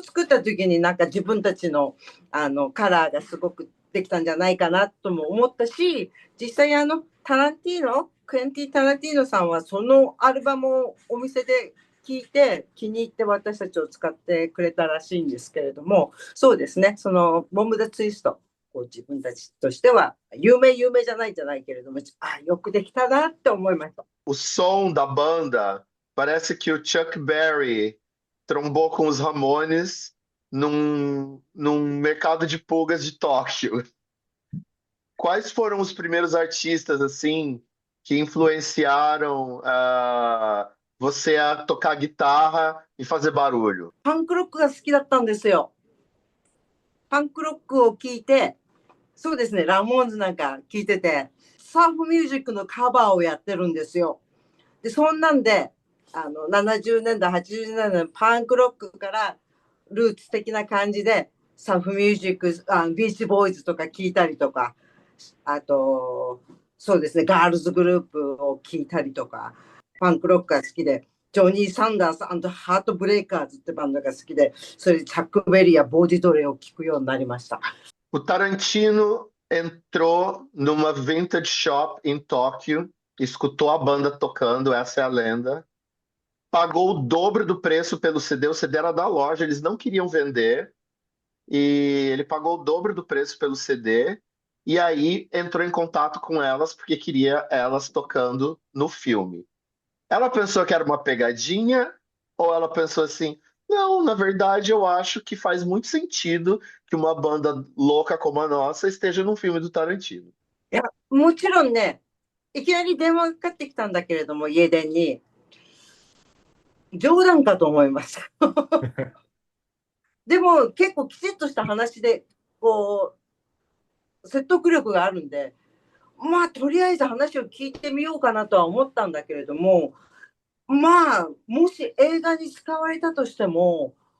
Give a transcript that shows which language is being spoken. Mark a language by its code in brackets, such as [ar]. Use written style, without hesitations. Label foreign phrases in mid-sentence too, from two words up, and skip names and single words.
[ja] 作った時になんか自分たちのカラーがすごくできたんじゃないかなとも思ったし、実際クエンティ・タランティーノさんはそのアルバムをお店で聴いて気に入って私たちを使ってくれたらしいんですけれども、そうですね、そのボム・ザ・ツイスト、自分たちとしては有名じゃないけれども、よくできたなって思いました。 [pt] O som da banda parece que o Chuck Berry trombou com os Ramones num mercado de pulgas de Tóquio. Quais foram os primeiros artistas assim que influenciaram você a tocar guitarra e fazer barulho? [ja] パンクロックが好きだったんですよ。パンクロックを聴いて、そうですね、ラモーンズなんか聴いてて、サーフミュージックのカバーをやってるんですよ。で、そんなんで、70年代、80年代のパンクロックからルーツ的な感じで、サーフミュージック、ビーチボーイズとか聴いたりとか、あと、そうですね、ガールズグループを聴いたりとか、パンクロックが好きで、ジョニー・サンダース&ハートブレイカーズってバンドが好きで、それでチャック・ベリーやボディドレを聴くようになりました。 [pt] O Tarantino entrou numa [en] vintage shop [pt] em Tóquio, escutou a banda tocando, essa é a lenda, pagou o dobro do preço pelo CD, o CD era da loja, eles não queriam vender, e ele pagou o dobro do preço pelo CD, e aí entrou em contato com elas porque queria elas tocando no filme. Ela pensou que era uma pegadinha, ou ela pensou assim, não, na verdade eu acho que faz muito sentido que uma banda louca como a nossa esteja num filme do Tarantino. [ja] いや、もちろんね、いきなり電話がかかってきたんだけれども、家電に、冗談かと思いました。でも結構きちっとした話で、説得力があるんで、まあとりあえず話を聞いてみようかなとは思ったんだけれども、まあもし映画に使われたとしても